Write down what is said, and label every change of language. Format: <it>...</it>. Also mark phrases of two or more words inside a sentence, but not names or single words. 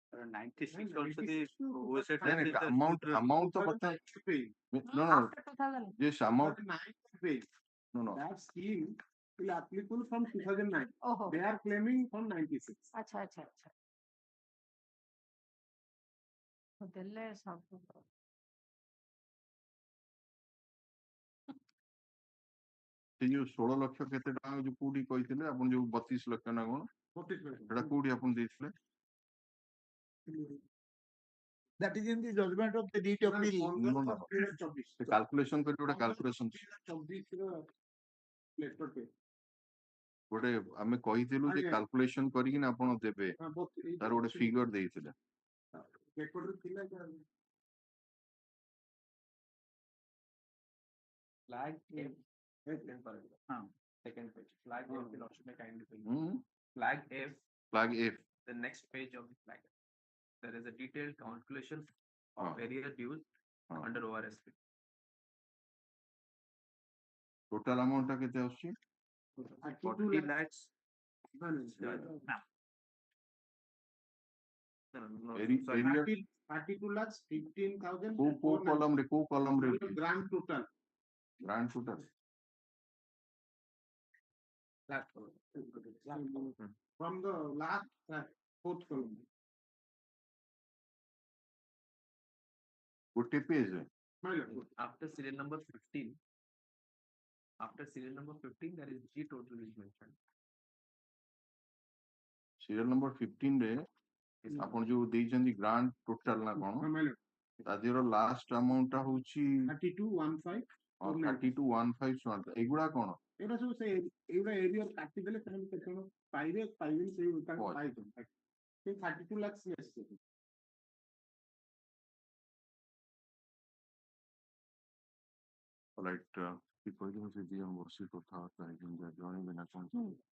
<en>96 also the OSA Then tax is the amount of no. After 2000. Yes, amount. No. That scheme will applicable from 2009. Oh. They are claiming from 96.</en> <or>Acha. So ଦେଲେ ସବୁ ସେ ଯୋଉ 16 ଲକ୍ଷ କେତେ ଟଙ୍କା ଯୋଉ କୋଉଠି କହିଥିଲେ ଆପଣ ଯୋଉ 32 ଲକ୍ଷ ନା କଣ ସେଟା କୋଉଠି ଆପଣ ଦେଇଥିଲେ?</or> <en>That is in the judgment of the deed of the</en> <or>calculation କରି ଗୋଟେ calculation ଗୋଟେ ଆମେ କହିଥିଲୁ ଯେ calculation କରିକି ଆପଣ ଦେବେ ତାର ଗୋଟେ figure ଦେଇଥିଲେ।</or> <en>Flag F. Second page. Flag F. Flag F. Flag F. The next page of the flag. There is a detailed calculation of arrear dues under ORSP. Total amount</en> <or>ଟା କେତେ ଆସୁଛି?</or> <en>40 lakhs. No, sorry. 32 lakhs 15,000.</en> <or>କୋଉ column ରେ</or> <en>Grand total. Grand total. From the last fourth column.</en> <or>ଗୋଟେ page ରେ</or> <en>After serial number 15. After serial number 15, there is G total is mentioned. serial number 15</en> <or>ରେ ଆପଣ ଯୋଉ ଦେଇଛନ୍ତି</or> <en>grand total</en> <or>ନା କଣ ତା ଦେହର</or> <en>last amount</en> <or>ଟା ହଉଛି 32,15,1 ଏଗୁଡା କଣ? ଏଗୁଡା ସବୁ ସେ ଏଗୁଡା ଏରିଆ କାଟିଦେଲେ ସେମାନେ କେତେ ଜଣ ପାଇବେନି ସେଇ ତାଙ୍କ ପାଇଛନ୍ତି। ସେ 32 lakhs ଆସିଛି। Right, କି କହିଲେ ସେ ଦିଅ ବର୍ଷି କଥା ଜଣେଇବେ ନା କଣ?</or>